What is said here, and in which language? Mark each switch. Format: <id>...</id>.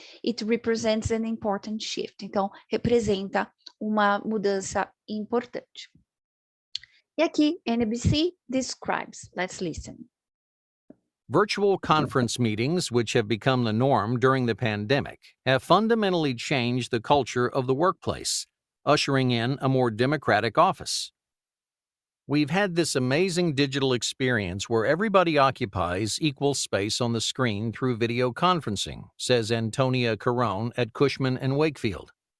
<en>It represents an important shift.</en> <pt>Então, representa uma mudança importante. E aqui,</pt> <en>NBC describes. Let's listen. Virtual conference meetings, which have become the norm during the pandemic, have fundamentally changed the culture of the workplace, ushering in a more democratic office. We've had this amazing digital experience where everybody occupies equal space on the screen through video conferencing, says Antonia Carone at Cushman & Wakefield.</en>